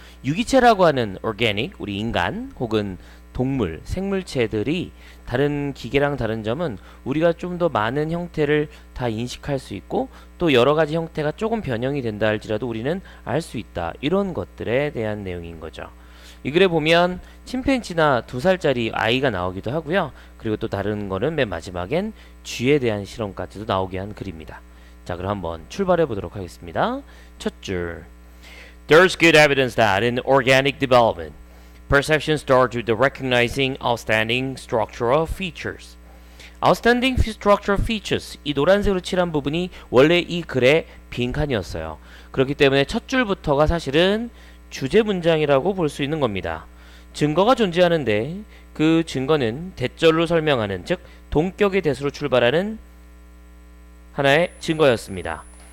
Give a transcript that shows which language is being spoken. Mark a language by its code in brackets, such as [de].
[ko] 유기체라고 하는 organic, 우리 인간 혹은 동물, 생물체들이 다른 기계랑 다른 점은 우리가 좀 더 많은 형태를 다 인식할 수 있고 또 여러 가지 형태가 조금 변형이 된다 할지라도 우리는 알 수 있다. 이런 것들에 대한 내용인 거죠. 이 글에 보면 침팬지나 2살짜리 아이가 나오기도 하고요. 그리고 또 다른 거는 맨 마지막엔 쥐에 대한 실험까지도 나오게 한 글입니다. 자, 그럼 한번 출발해 보도록 하겠습니다. 첫 줄. [en] There's good evidence that in organic development, perception starts with the recognizing outstanding structural features. outstanding structural features, [ko] 이 노란색으로 칠한 부분이 원래 이 글의 빈칸이었어요. 그렇기 때문에 첫 줄부터가 사실은 주제 문장이라고 볼 수 있는 겁니다. 증거가 존재하는데 그 증거는 대절로 설명하는, 즉 동격의 대수로 출발하는 하나의 증거였습니다.